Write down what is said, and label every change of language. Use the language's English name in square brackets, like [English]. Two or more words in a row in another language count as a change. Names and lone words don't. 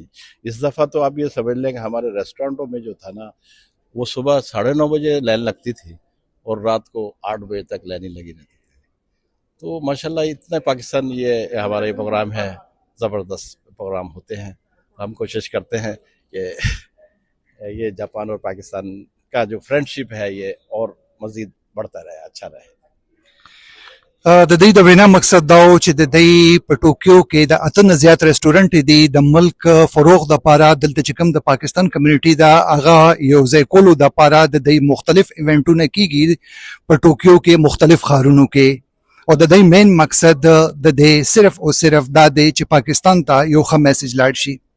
[Urdu] اس دفعہ تو آپ یہ سمجھ لیں کہ ہمارے ریسٹورنٹوں میں جو تھا نا، وہ صبح 9:30 بجے لائن لگتی تھی اور رات کو 8 بجے تک لائنیں لگی رہتی تھی. تو ماشاءاللہ اتنا پاکستان یہ ہمارے پروگرام ہے، زبردست پروگرام ہوتے ہیں. ہم کوشش کرتے ہیں کہ یہ جاپان اور پاکستان کا جو فرینڈشپ ہے یہ اور مزید بڑھتا رہے، اچھا رہے. [Pashto] د دې د وینا مقصد دا و چې د دې په ټوکیو کې د اتن زیات ریسټورانټ دي د ملک فروغ د پاره دلته چې کوم د پاکستان کمیونټي دا هغه یو ځای کولو د پاره د دې مختلف ایونټونه کیږي په ټوکیو کې مختلف ښارونو کې او د دې مین مقصد د دې صرف او صرف دا دی چې پاکستان ته یو ښه میسج لاړ شي.